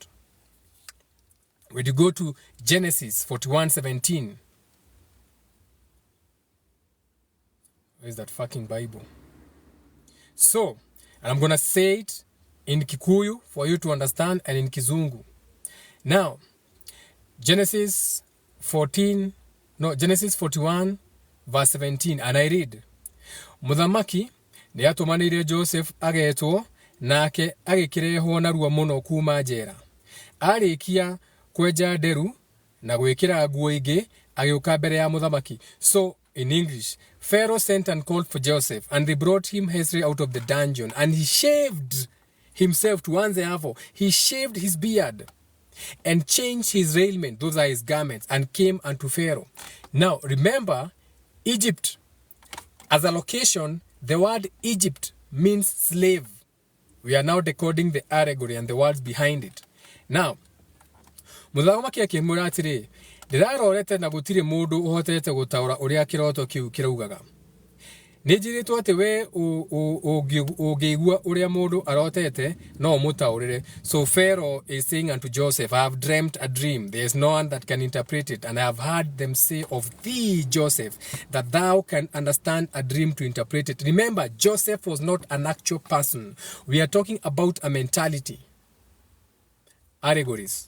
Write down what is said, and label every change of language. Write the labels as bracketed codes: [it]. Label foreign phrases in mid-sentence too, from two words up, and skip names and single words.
[en] When you go to Genesis 41:17, where's that fucking Bible? So, and I'm going to say it in Kikuyu for you to understand and in Kizungu. Now, Genesis 41:17, and I read, [ki] Muthamaki ni atumanire Joseph agetwo nake agikirehwo na ruo muno kuma njera. Arikia kweja nderu na gwikira nguo ingi agiuka mbere ya muthamaki. [en] So in English, Pharaoh sent and called for Joseph, and they brought him hastily out of the dungeon, and he shaved himself to one level. He shaved his beard and changed his raiment, those are his garments, and came unto Pharaoh. Now remember, Egypt as a location, the word Egypt means slave. We are now decoding the allegory and the words behind it. Now, [ki] muthamaki akimwira atiri, ndirarorete na gutire mundu uhotete gutaura uria kiroto kiu kiraugaga. Nijiritwo ati we ugigua uria mundu arotete no mutaurire. [en] So Pharaoh is saying unto Joseph, I have dreamt a dream. There is no one that can interpret it, and I have heard them say of thee, Joseph, that thou can understand a dream to interpret it. Remember, Joseph was not an actual person. We are talking about a mentality. Allegories.